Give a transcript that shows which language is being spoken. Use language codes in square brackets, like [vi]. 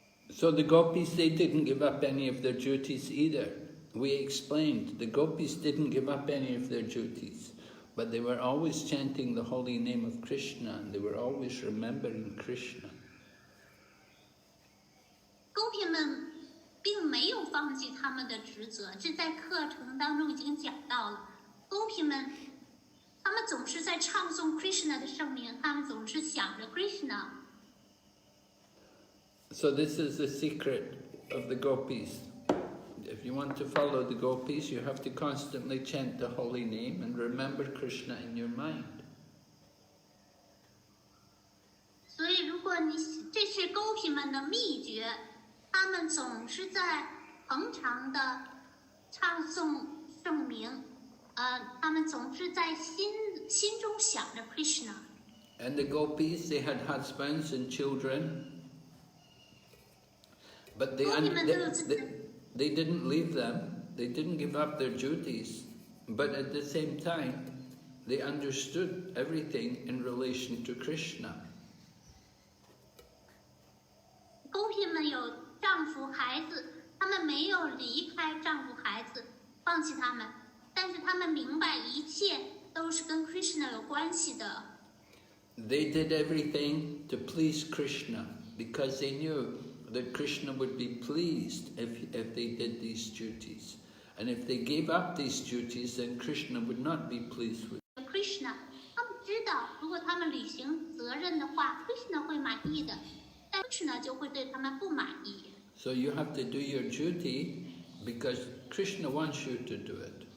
[en] So the Gopis, they didn't give up any of their duties either. We explained, the Gopis didn't give up any of their duties, but they were always chanting the holy name of Krishna, and they were always remembering Krishna. [zh] 狗皮们并没有放弃他们的职责，这在课程当中已经讲到了。狗皮们，他们总是在唱诵 Krishna 的圣名，他们总是想着 Krishna。 [en] So this is the secret of the Gopis. If you want to follow the Gopis, you have to constantly chant the holy name and remember Krishna in your mind. [zh] 所以，如果这是狗皮们的秘诀，他们总是在恒常的唱诵圣名，他们总是在心中想着 Krishna。 [en] And the Gopis, they had husbands and children, but they didn't leave them. They didn't give up their duties, but at the same time, they understood everything in relation to Krishna. [zh] 狗皮们有丈夫孩子，他们没有离开丈夫孩子，放弃他们，但是他们明白一切都是跟 Krishna 有关系的。 [en] They did everything to please Krishna because they knew that Krishna would be pleased if they did these duties. And if they gave up these duties, then Krishna would not be pleased with them. [zh] Krishna, 他们知道，如果他们履行责任的话 ，Krishna 会满意的，但 Krishna 就会对他们不满意。 [en] So you have to do your duty because Krishna wants you to do it.